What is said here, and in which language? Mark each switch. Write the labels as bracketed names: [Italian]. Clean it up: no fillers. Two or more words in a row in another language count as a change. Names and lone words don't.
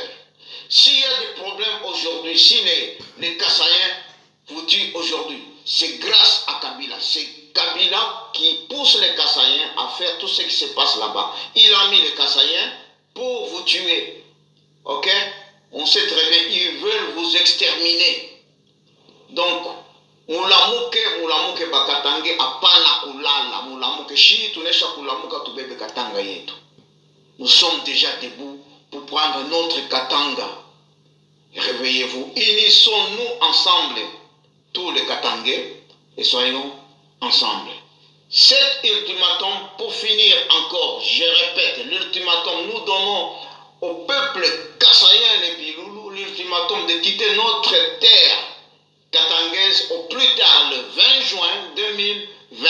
[French] S'il y a des problèmes aujourd'hui, si les Kassayens vous tuent aujourd'hui, c'est grâce à Kabila. C'est Kabila qui pousse les Kassayens à faire tout ce qui se passe là-bas. Il a mis les Kassayens pour vous tuer. Ok? On sait très bien, ils veulent vous exterminer. Donc, [Swahili] mulamuke bakatange apana kulala. Mulamuke shi tunesha kulamuka tubebe katanga yetu. [French] Nous sommes déjà debout pour prendre notre Katanga. Réveillez-vous. Unissons-nous ensemble, tous les Katangais, et soyons ensemble. Cet ultimatum, pour finir encore, je répète, l'ultimatum, nous donnons au peuple Kassayen et Biloulou l'ultimatum de quitter notre terre katangaise au plus tard le 20 juin 2020.